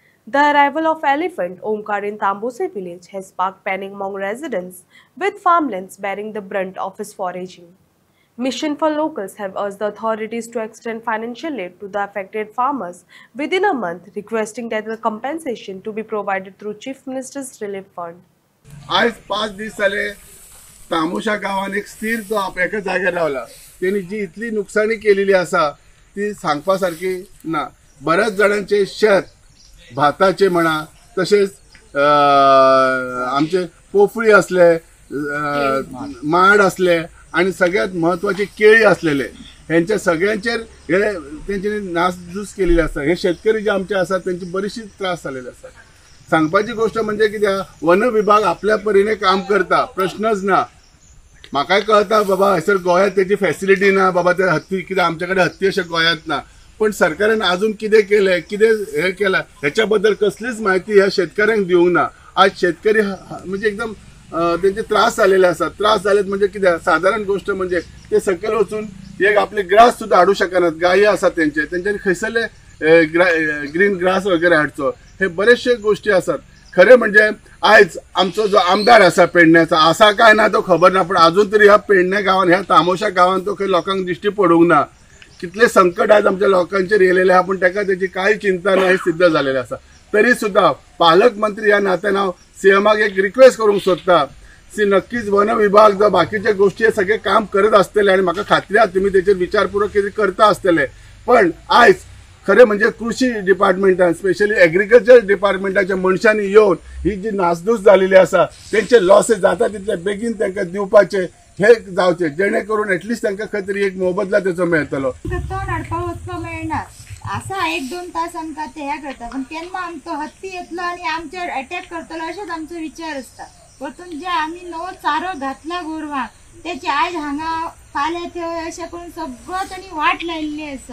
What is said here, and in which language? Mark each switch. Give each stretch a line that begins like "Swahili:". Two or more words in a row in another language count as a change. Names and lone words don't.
English: The arrival of elephant Omkar in Tambose village has sparked panic among residents, with farmlands bearing the brunt of his foraging. Mission for Locals have urged the authorities to extend financial aid to the affected farmers within a month, requesting that the compensation to be provided through Chief Minister's Relief Fund.
Konkani: आज 5 दिवस झाले तामोशा गावान एक स्थिर तो एका जाग्यार रावला. त्यांनी जी इतली नुकसानी केलेली असा ती सांगपा सारखी ना. बऱ्याच जणांचे शेत भाताचे म्हणा तसेच आमचे पोफळी असले माड असले आणि सगळ्यात महत्वाचे केळी असलेले ह्यांच्या सगळ्यांचेर हे त्यांची नासधूस केलेली असता. हे शेतकरी जे आमचे असतात त्यांची बरीचशी त्रास झालेले असतात. सांगपाची गोष्ट म्हणजे कित्याक वन विभाग आपल्या परीने काम करता, प्रश्नच ना. म्हाकाय कळता बाबा हयसर गोंयांत त्याची फॅसिलिटी ना बाबा ते हत्ती कितें आमच्याकडे हत्ती अशें गोंयांत ना. पण सरकारान अजून कितें केलें कितें हे केला ह्याच्या बद्दल कसलीच माहिती ह्या शेतकऱ्यांक दिवंक ना. आज शेतकरी म्हणजे एकदम त्यांचे त्रास झालेले असतात. त्रास झालेत म्हणजे कितें साधारण गोष्ट म्हणजे ते सकयल वचून एक आपले ग्रास सुद्धा हाडू शकनात. गायी असतात त्यांच्यानी खंयसरले
English: green grass
Konkani: वगैरे हाडचो. हे बरेचशे गोष्टी असतात. खरे म्हणजे आज आमचो जो आमदार असा पेडण्याचा असा काय ना तो खबर ना. पण अजून तरी ह्या पेडणे गावान ह्या तामोशा गावान तो खंय लोकांक दिश्टी पडूंक ना. कितले संकट आज आमच्या लोकांचेर येयलेले आहा पण ताका त्याची काही चिंता ना हे सिद्ध झालेले असा. तरी सुद्धा पालकमंत्री या नात्यान हांव सीएमाक एक रिक्वेस्ट करूंक सोदता की नक्कीच वन विभाग जो बाकीच्या गोष्टी हे सगळे काम करत असतले आणि म्हाका खात्री आसा तुम्ही त्याचेर विचारपूर्वक कितें करता असतले. पण आयज खरे म्हणजे कृषी डिपार्टमेंटान
English: specially agriculture
Konkani: डिपार्टमेंटाच्या मनशांनी येऊन ही जी नासधूस झालेली असा त्यांचे लॉसेस जाता तितले बेगीन तांकां दिवपाचे हे जावचे जेणेकरून एटलिस्ट तांकां खंय तरी एक मोबदला त्याचो मेळटलो. तण हाडपाक वचपाक मेळना असा 1-2 तास आमकां ते ह्या करता. पण केन्ना आमचो हत्ती येतलो आणि आमचेर अटॅक करतलो अशेंच आमचो विचार आसता. परतून जे आमी नवो चारो घातला गोरवांक त्याची आयज हांगा फाल्यां थंय अशें करून सगळो तांणी वाट लायिल्ली आसा.